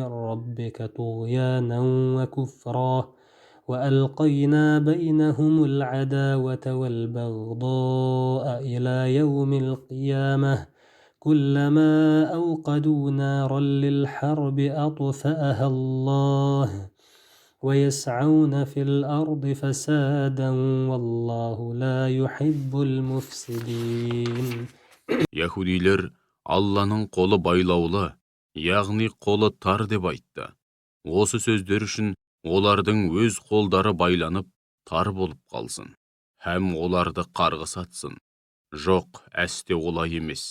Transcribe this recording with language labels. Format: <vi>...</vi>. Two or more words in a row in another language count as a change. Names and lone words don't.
<ar>ربك طغيانا وكفرا وألقينا بينهم العداوة والبغضاء إلى يوم القيامة كلما أوقدوا نارا للحرب أطفأها الله ويسعون في الأرض فسادا والله لا يحب المفسدين.</ar> <kk>Яһудилер Алланың қолы байлаулы, яғни қолы тар деп айтты. Осы сөздер үшін олардың өз қолдары байланып, тар болып қалсын, һәм оларды қарғыс атсын. Жоқ, әсте олай емес.</kk>